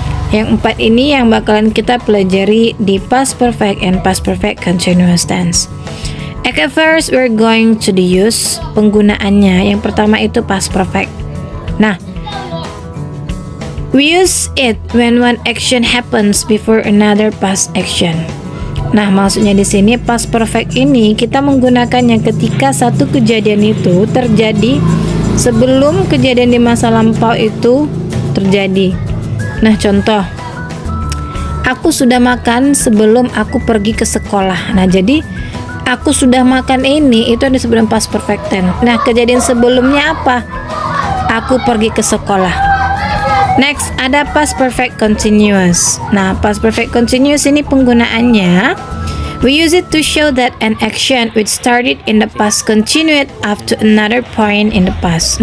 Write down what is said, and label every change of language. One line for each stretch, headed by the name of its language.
Indonesian: Yang empat ini yang bakalan kita pelajari di past perfect and past perfect continuous tense.
English: Okay, first we're going to the use, penggunaannya.
Indonesian: Yang pertama itu past perfect.
English: Nah, we use it when one action happens before another past action.
Indonesian: Nah, maksudnya di sini past perfect ini kita menggunakannya ketika satu kejadian itu terjadi sebelum kejadian di masa lampau itu terjadi. Nah, contoh, aku sudah makan sebelum aku pergi ke sekolah. Nah, jadi aku sudah makan ini itu disebut past perfect tense. Nah, kejadian sebelumnya apa? Aku pergi ke sekolah.
English: Next,
Indonesian: ada past perfect continuous. Nah, past perfect continuous ini penggunaannya,
English: we use it to show that an action which started in the past continued up to another point in the past.